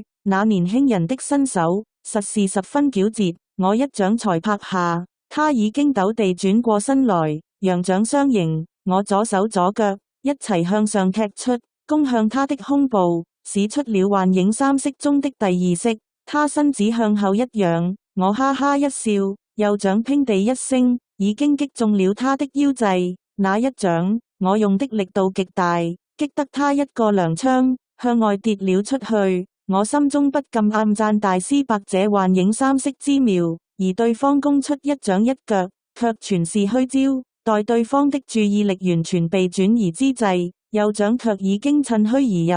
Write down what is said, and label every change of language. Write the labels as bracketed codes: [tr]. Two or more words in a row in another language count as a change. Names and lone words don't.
[yue] 那年輕人的身手實是十分矯捷，我一掌才拍下，他已經陡地轉過身來，揚掌相迎，我左手左腳一齊向上踢出，攻向他的胸部，使出了幻影3式中的第2式。他身子向後一仰，我哈哈一笑，右掌乒地一聲，已經擊中了他的腰際。那一掌我用的力度極大，擊得他一個踉蹌向外跌了出去。我心中不禁暗讚大師伯這幻影3式之妙，而對方攻出一掌一腳卻全是虛招。待對方的注意力完全被轉移之際，右掌卻已經趁虛而入。